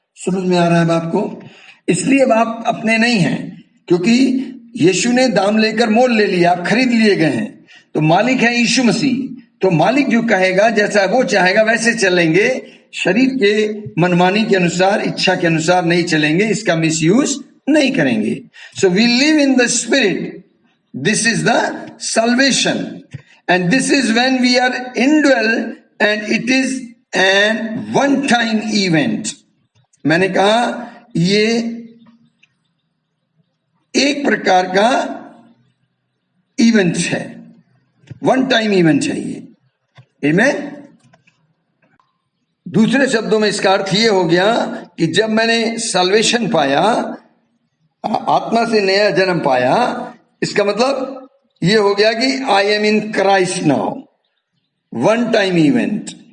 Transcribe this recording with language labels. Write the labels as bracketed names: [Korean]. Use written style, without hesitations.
[Hindi] समझ में आ रहा है आपको? इसलिए अब आप अपने नहीं हैं, क्योंकि यीशु ने दाम लेकर मोल ले लिया, आप खरीद लिए गए हैं। तो मालिक है यीशु मसीह। तो मालिक जो कहेगा, जैसा वो चाहेगा वैसे चलेंगे, शरीर के मनमानी के अनुसार, इच्छा के अनुसार नहीं चलेंगे, इसका मिसयूज नहीं करेंगे। [English] So we live in the spirit, this is the salvation, and this is when we are indwell, and it is an one time event. [Hindi] मैंने कहा ये एक प्रकार का इवेंट है, वन टाइम इवेंट है ये। आमीन। दूसरे शब्दों में इसका अर्थ ये हो गया कि जब मैंने सल्वेशन पाया, आत्मा से नया जन्म पाया, इसका मतलब ये हो गया कि [English] I am in Christ now, [Hindi] one time event.